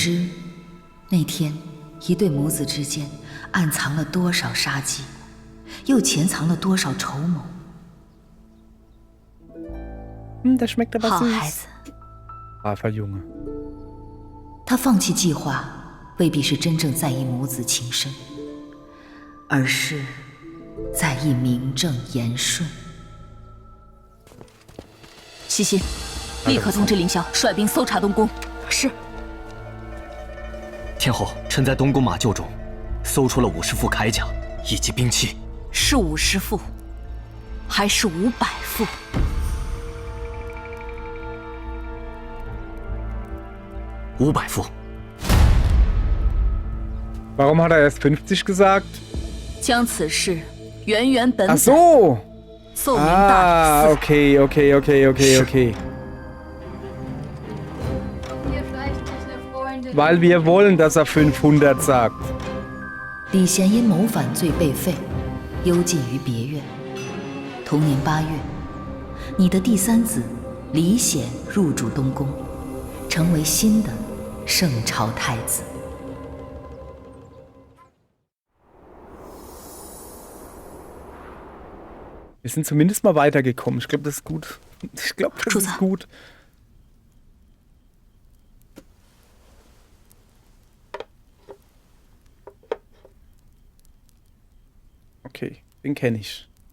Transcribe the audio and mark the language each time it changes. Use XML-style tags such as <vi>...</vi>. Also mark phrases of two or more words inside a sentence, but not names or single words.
<zh>那天，一对母子之间暗藏了多少杀机，又潜藏了多少筹谋。</zh> <de>Das schmeckt aber</de> <zh>好</zh> <de>süß.</de> <zh>孩子，</zh> <de>Braver Junge.</de> <zh>他放弃计划，未必是真正在意母子情深，而是在意名正言顺。西西，立刻通知凌霄率兵搜查东宫。是。天后，臣在东宫马厩中搜出了50副铠甲以及兵器。是50副，还是500副？500副。</zh> <de>Warum hat er erst 50 gesagt?</de> <zh>将此事原原本</zh> <de>Ach</de> <zh>本</zh> <de>so.</de> <zh>奏明大理寺。</zh> <de>Okay. Weil wir wollen, dass er 500 sagt.</de> <zh>李贤因谋反罪被废，幽禁于别院。同年8月，你的第三子李显入主东宫，成为新的圣朝太子。</zh> <de>Wir sind zumindest mal weitergekommen. Ich glaube, das ist gut. Ich glaube, das ist gut. Okay, den kenne ich.</de>